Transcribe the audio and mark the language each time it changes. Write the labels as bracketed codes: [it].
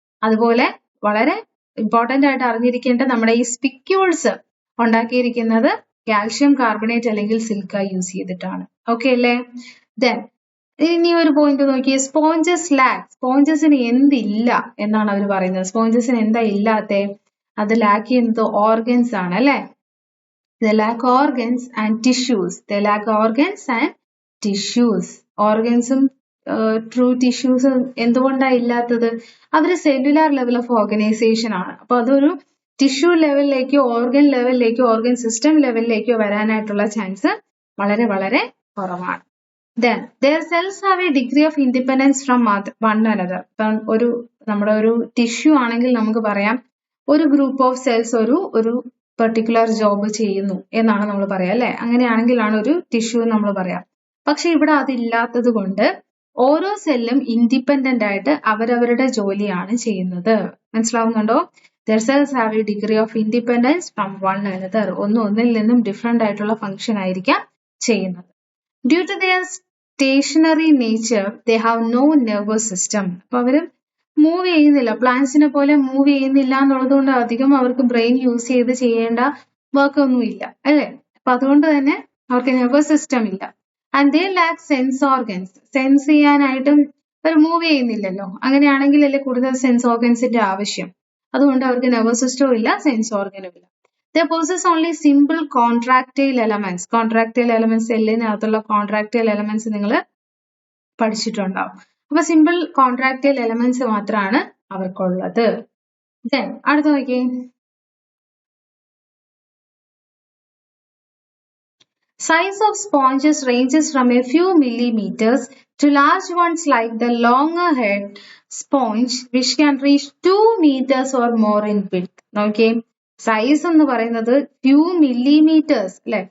[ml] അതുപോലെ വളരെ ഇമ്പോർട്ടന്റ് ആയിട്ട് അറിഞ്ഞിരിക്കേണ്ട നമ്മുടെ ഈ സ്പിക്യൂൾസ് ഉണ്ടാക്കിയിരിക്കുന്നത് കാൽഷ്യം കാർബണേറ്റ് അല്ലെങ്കിൽ സിലിക്ക യൂസ് ചെയ്തിട്ടാണ്. ഓക്കെ അല്ലേ? ദെൻ ഇനി ഒരു പോയിന്റ് നോക്കിയേ, സ്പോഞ്ചസ് ലാക്ക്. സ്പോഞ്ചസിന് എന്തില്ല എന്നാണ് അവർ പറയുന്നത്. സ്പോഞ്ചസിന് എന്താ ഇല്ലാത്ത? അത് ലാക്ക് ചെയ്യുന്നത് ഓർഗൻസ് ആണ് അല്ലെ. [en] They lack organs and tissues. They lack organs and tissues. [ml] ഓർഗൻസും true ടിഷ്യൂസും എന്തുകൊണ്ടാണ് ഇല്ലാത്തത്? അതൊരു സെല്ലുലാർ ലെവൽ ഓഫ് ഓർഗനൈസേഷൻ ആണ്. അപ്പൊ അതൊരു tissue ലെവലിലേക്കോ organ ലെവലിലേക്കോ organ system ലെവലിലേക്കോ വരാനായിട്ടുള്ള chance വളരെ വളരെ കുറവാണ്. [en] Then their cells have a degree of independence from one another. [ml] ഇപ്പം നമ്മുടെ ഒരു ടിഷ്യൂ ആണെങ്കിൽ നമുക്ക് പറയാം ഒരു ഗ്രൂപ്പ് ഓഫ് സെൽസ് ഒരു പെർട്ടിക്കുലർ ജോബ് ചെയ്യുന്നു എന്നാണ് നമ്മൾ പറയാം അല്ലെ. അങ്ങനെയാണെങ്കിലാണ് ഒരു ടിഷ്യൂ നമ്മൾ പറയാം. പക്ഷെ ഇവിടെ അതില്ലാത്തത് കൊണ്ട് ഓരോ സെല്ലും ഇൻഡിപെൻഡന്റ് ആയിട്ട് അവരവരുടെ ജോലിയാണ് ചെയ്യുന്നത്. മനസ്സിലാവുന്നുണ്ടോ? [en] Their cells have a degree of independence from one another. [ml] ഒന്നിൽ നിന്നും ഡിഫറെന്റ് ആയിട്ടുള്ള ഫംഗ്ഷൻ ആയിരിക്കാം ചെയ്യുന്നത്. [en] Due to their stationary nature, they have no nervous system. [ml] അപ്പൊ അവര് മൂവ് ചെയ്യുന്നില്ല, പ്ലാന്റ്സിനെ പോലെ മൂവ് ചെയ്യുന്നില്ല എന്നുള്ളത് കൊണ്ട് അധികം അവർക്ക് ബ്രെയിൻ യൂസ് ചെയ്ത് ചെയ്യേണ്ട വർക്ക് ഒന്നും ഇല്ല അല്ലെ. അപ്പൊ അതുകൊണ്ട് തന്നെ അവർക്ക് നെർവസ് സിസ്റ്റം ഇല്ല. [en] And they lack sense organs. [ml] Sense ചെയ്യാനായിട്ടും അവർ മൂവ് ചെയ്യുന്നില്ലല്ലോ. അങ്ങനെയാണെങ്കിൽ അല്ലേ കൂടുതൽ സെൻസ് ഓർഗൻസിന്റെ ആവശ്യം. അതുകൊണ്ട് അവർക്ക് നെർവസ് സിസ്റ്റവും ഇല്ല, സെൻസ് ഓർഗനും ഇല്ല. [en] They possess only simple contractile elements. Contractile elements [ml] സെല്ലിനകത്തുള്ള [en] contractile elements [ml] നിങ്ങൾ പഠിച്ചിട്ടുണ്ടാവും. അപ്പൊ സിമ്പിൾ കോൺട്രാക്റ്റൈൽ എലമെന്റ്സ് മാത്രമാണ് അവർക്കുള്ളത്. അടുത്ത നോക്കിയേ, [en] size of sponges ranges from a few millimeters to large ones like the longer head sponge which can reach 2 meters or more in width. [ml] നോക്കിയേ, size എന്ന് പറയുന്നത് few millimetres അല്ലെ.